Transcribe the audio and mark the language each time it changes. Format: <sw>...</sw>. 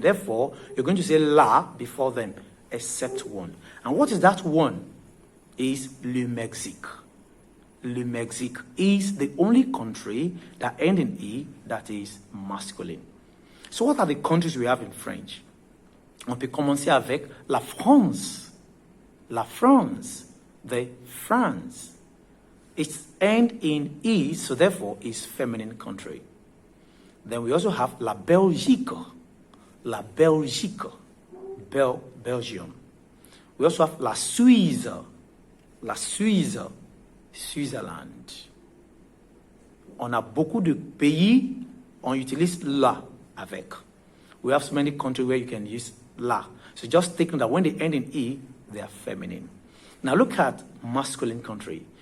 <en>Therefore, you're going to say la before them, except one. And what is that one? Is le Mexique. Le Mexique is the only country that ends in E that is masculine. So what are the countries we have in French?</en> <fr>On peut commencer avec la France. La France.</fr> <en>The France. It's end in E, so therefore it's feminine country. Then we also have la Belgique.</en> <fr>La Belgique. Belgium.</fr> <en>We also have</en> <fr>la Suisse. La Suisse.</fr> <en>Switzerland.</en> <fr>On a beaucoup de pays, on utilise la avec.</fr> <en>We have so many countries where you can use la. So just take note that when they end in E, they are feminine. Now look at masculine country.</en>